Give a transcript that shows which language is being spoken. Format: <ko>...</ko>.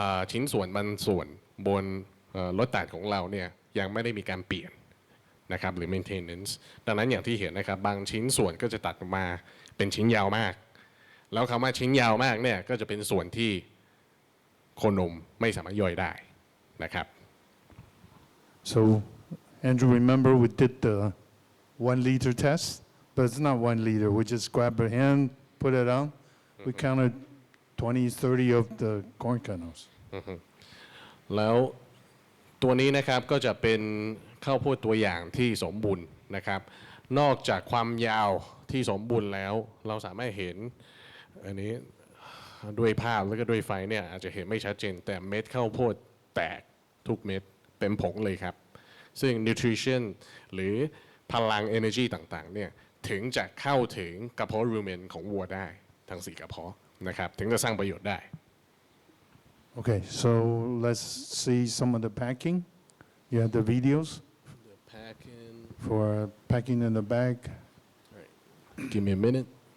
<th>ชิ้นส่วนบางส่วนบนรถตัดของเราเนี่ยยังไม่ได้มีการเปลี่ยนนะครับหรือ maintenance ดังนั้นอย่างที่เห็นนะครับบางชิ้นส่วนก็จะตัดออกมาเป็นชิ้นยาวมากแล้วคำว่าชิ้นยาวมากเนี่ยก็จะเป็นส่วนที่โคนมไม่สามารถย่อยได้นะครับ</th> <en>So Andrew, remember we did the 1 liter test, but it's not 1 liter. We just grab a hand, put it on. We counted 20, 30 of the corn kernels.</en> <th>แล้วตัวนี้นะครับก็จะเป็นข้าวโพดตัวอย่างที่สมบูรณ์นะครับนอกจากความยาวที่สมบูรณ์แล้วเราสามารถเห็นอันนี้ด้วยภาพแล้วก็ด้วยไฟเนี่ยอาจจะเห็นไม่ชัดเจนแต่เม็ดข้าวโพดแตกทุกเม็ดเป็นผงเลยครับซึ่ง nutrition หรือพลัง energy ต่างๆเนี่ยถึงจะเข้าถึงกระเพาะรูเมนของวัวได้ทั้ง4กระเพาะนะครับถึงจะสร้างประโยชน์ได้</th> <en>Okay, so let's see some of the packing. You have the videos for packing in the bag. Right. Give me a minute.</en>